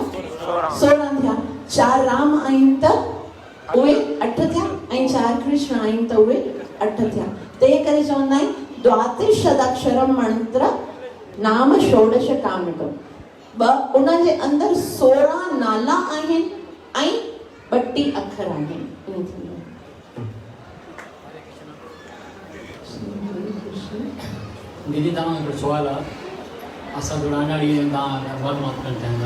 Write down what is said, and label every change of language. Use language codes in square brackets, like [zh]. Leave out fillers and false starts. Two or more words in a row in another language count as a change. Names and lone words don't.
[sd] 16 थिया। 4 राम आहिनि त उहे 8 थिया, ऐं 4 कृष्ण आहिनि त उहे 8 थिया। तंहिं करे चवंदा आहिनि, [sa] द्वातिशदक्षरम मंत्र नाम षोडश कामितो। [sd] उन जे अंदरि 16 नाला आहिनि ऐं 32 अखर आहिनि। दीदी तव्हां हिकिड़ो सुवालु आहे, असां जुड़ाइण ॾींहं तव्हां मालूमात करणु चाहींदा।